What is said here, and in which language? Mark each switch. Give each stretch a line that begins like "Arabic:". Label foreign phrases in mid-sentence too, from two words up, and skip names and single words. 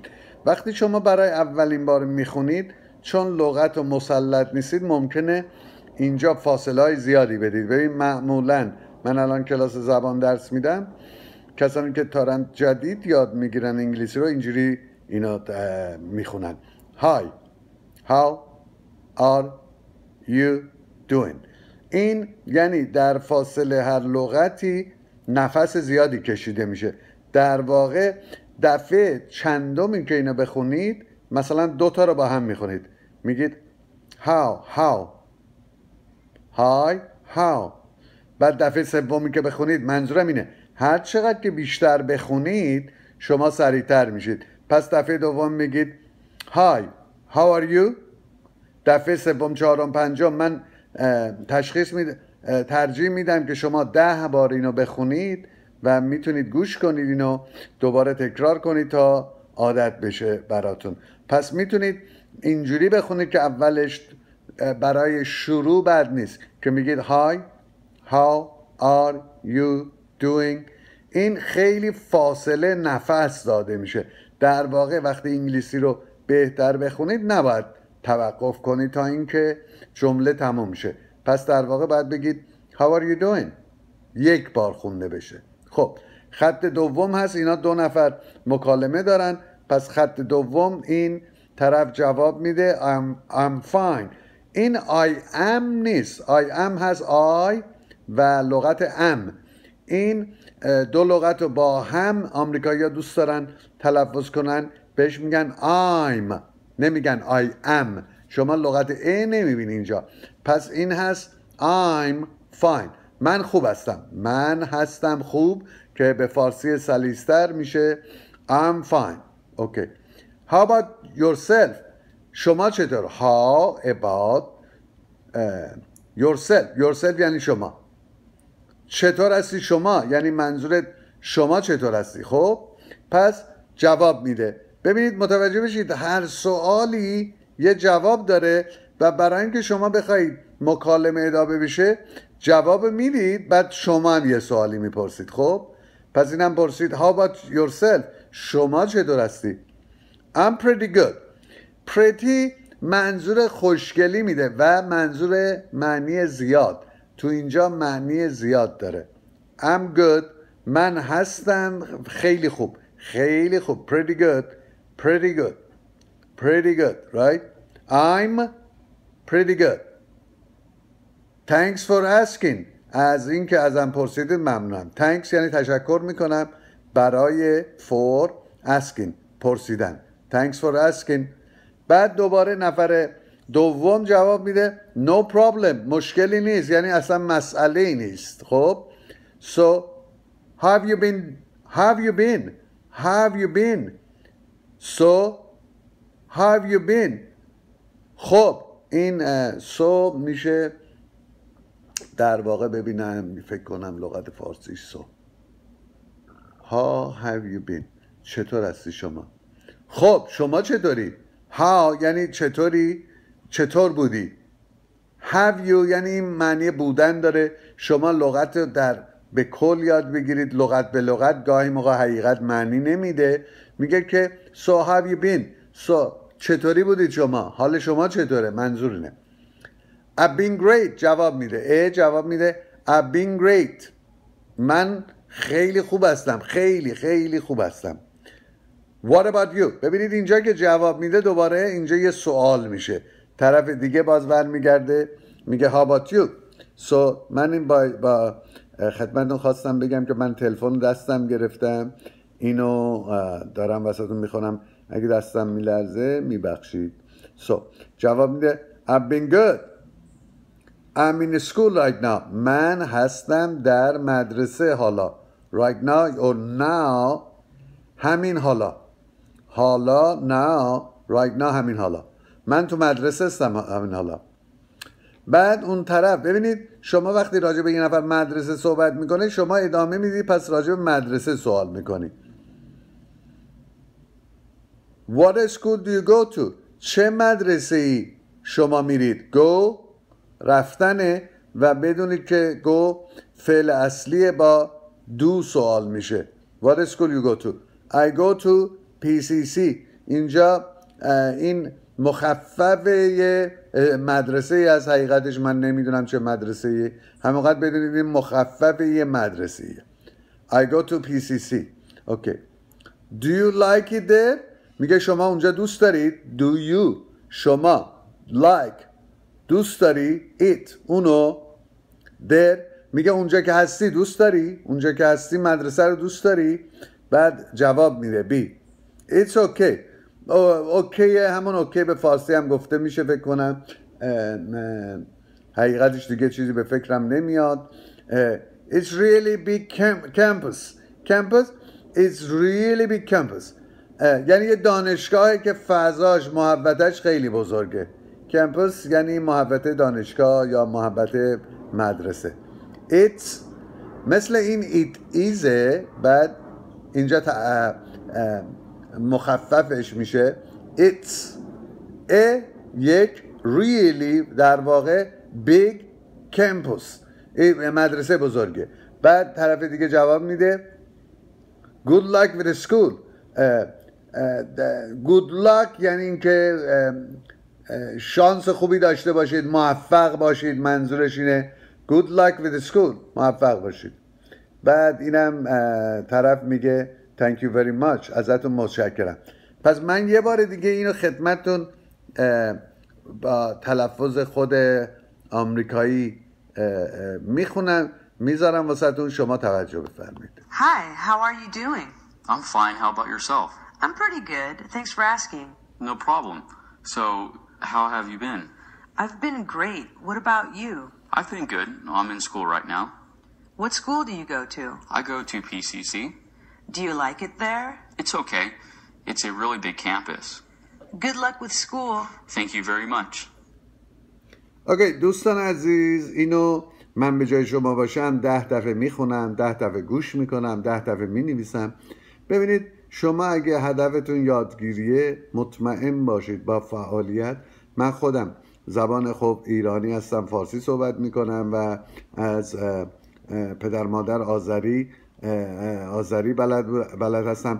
Persian: وقتی شما برای اولین بار میخونید، چون لغت و مسلط نیستید، ممکنه اینجا فاصله های زیادی بدید. ببین معمولا من الان کلاس زبان درس میدم، کسانی که تارن جدید یاد میگیرن انگلیسی رو اینجوری اینا میخونن.
English: Hi, how are you doing؟
Persian: این یعنی در فاصله هر لغتی نفس زیادی کشیده میشه. در واقع دفعه چندمی که اینو بخونید، مثلا 2 تا رو با هم میخونید، میگید
English: how hi how.
Persian: بعد دفعه سومی که بخونید، منظورم اینه هر چقدر که بیشتر بخونید شما سریعتر میشید. پس دفعه دوم میگید
English: hi how are you.
Persian: دفعه سوم، چهارم، پنجم من ترجیح میدم که شما 10 بار اینو بخونید و میتونید گوش کنید، اینو دوباره تکرار کنید تا عادت بشه براتون. پس میتونید اینجوری بخونید که اولش برای شروع بد نیست که میگید
English: Hi, how are you doing.
Persian: این خیلی فاصله نفس داده میشه. در واقع وقتی انگلیسی رو بهتر بخونید نباید توقف کنید تا اینکه جمله تموم شه. پس در واقع باید بگید
English: How are you doing؟
Persian: 1 بار خونده بشه. خب خط دوم هست، اینا 2 نفر مکالمه دارن. پس خط دوم این طرف جواب میده
English: I'm fine.
Persian: این
English: I am
Persian: نیست،
English: I am
Persian: هست I و لغت am. این 2 لغت رو با هم آمریکایی‌ها دوست دارن تلفظ کنن، بهش میگن I'm، نمیگن
English: I am.
Persian: شما لغت A نمیبینی اینجا. پس این هست
English: I'm fine،
Persian: من خوب هستم، من هستم خوب، که به فارسی سلیستر میشه
English: I'm fine.
Persian: اوکی.
English: How about yourself؟
Persian: شما چطور؟
English: How about yourself
Persian: یعنی شما. چطور هستی شما یعنی منظورت شما چطور هستی. خب پس جواب میده. ببینید متوجه بشید هر سوالی یه جواب داره و برای اینکه شما بخواید مکالمه ادامه بشه جواب میدید، بعد شما هم یه سوالی میپرسید. خب پس اینم پرسید
English: How about yourself؟
Persian: شما چطور هستی؟
English: I'm pretty good.
Persian: pretty منظور خوشگلی میده و منظور معنی زیاد. تو اینجا معنی زیاد داره.
English: I'm good.
Persian: من هستم خیلی خوب. خیلی خوب.
English: Pretty good. Pretty good. Pretty good. Right? I'm pretty good. Thanks for asking.
Persian: از این که ازم پرسیدید ممنونم. Thanks یعنی تشکر میکنم برای
English: for asking
Persian: پرسیدن.
English: Thanks for asking.
Persian: بعد دوباره نفر دوم جواب میده
English: no problem
Persian: مشکلی نیست، یعنی اصلا مسئله نیست.
English: خب so have you been so have you been.
Persian: خب این so میشه در واقع ببینم فکر کنم لغت فارسیش
English: so how have you been
Persian: چطور هستی شما. خب شما چطوری؟ how یعنی چطوری، چطور بودی.
English: have you
Persian: یعنی این معنی بودن داره. شما لغت رو به کل یاد بگیرید، لغت به لغت گاهی موقع حقیقت معنی نمیده. میگه که
English: so have you been so
Persian: چطوری بودید شما، حال شما چطوره، منظور اینه.
English: I've been great
Persian: جواب میده. جواب میده
English: I've been great
Persian: من خیلی خوب هستم، خیلی خیلی خوب هستم.
English: What about you.
Persian: ببینید اینجا که جواب میده دوباره اینجا یه سوال میشه، طرف دیگه باز برمیگرده میگه
English: how about you.
Persian: So من این با خدمتتون خواستم بگم که من تلفن دستم گرفتم، اینو دارم واسهتون میخونم، اگه دستم میلرزه میبخشید.
English: So
Persian: جواب میده
English: I've been good. I'm in school right now.
Persian: من هستم در مدرسه حالا.
English: Right now or now
Persian: همین حالا. حالا
English: now right now
Persian: همین حالا. من تو مدرسه هستم همین حالا. بعد اون طرف ببینید شما وقتی راجع به یه نفر مدرسه صحبت میکنه شما ادامه میدی، پس راجع به مدرسه سوال میکنی.
English: What school do you go to.
Persian: چه مدرسه ای شما میرید. Go رفتنه و بدونید که go فعل اصلیه با do سوال میشه.
English: What school you go to. I go to PCC.
Persian: اینجا این مخفف یه مدرسه ای از حقیقتش من نمیدونم چه مدرسه ای، همونقدر بدونید این مخفف یه مدرسه ای.
English: I go to PCC. Okay. Do you like it there.
Persian: میگه شما اونجا دوست دارید.
English: Do you
Persian: شما like دوست داری it اونو. there میگه اونجا که هستی دوست داری، اونجا که هستی مدرسه رو دوست داری. بعد جواب میده B.
English: It's okay.
Persian: اوکی همون اوکی به فارسی هم گفته میشه فکر کنم، حقیقتش دیگه چیزی به فکرم نمیاد.
English: It's really big campus. Campus It's really big campus.
Persian: یعنی یه دانشگاهی که فضاش محوطش خیلی بزرگه. کمپس یعنی محوطه دانشگاه یا محوطه مدرسه. It's مثل این
English: it is
Persian: بعد اینجا مخففش میشه it's یک really در واقع
English: big campus
Persian: مدرسه بزرگه. بعد طرف دیگه جواب میده
English: good luck with the school. good luck
Persian: یعنی اینکه شانس خوبی داشته باشید، موفق باشید، منظورش اینه.
English: good luck with the school
Persian: موفق باشید. بعد اینم طرف میگه
English: thank you very much
Persian: ازتون متشکرم. پس من یه بار دیگه اینو خدمتتون با تلفظ خود آمریکایی میخونم میذارم واسهتون، شما توجه بفرمایید.
English: Hi, how are you doing? I'm fine. How about yourself? I'm pretty good. Thanks for asking. No problem. So, how have you been? I've been great. What about you? I've been good. I'm in school right now. What school do you go to? I go to PCC. Do you like it there? It's okay. It's a really big campus. Good luck with school. Thank you very much.
Persian: اوکی دوستان عزیز، اینو من به جای شما باشم 10 دفعه میخونم، 10 دفعه گوش میکنم، 10 دفعه مینویسم. ببینید شما اگه هدفتون یادگیریه مطمئن باشید با فعالیت. من خودم زبان خوب ایرانی هستم، فارسی صحبت میکنم و از پدر مادر آذری آذری بلد هستم.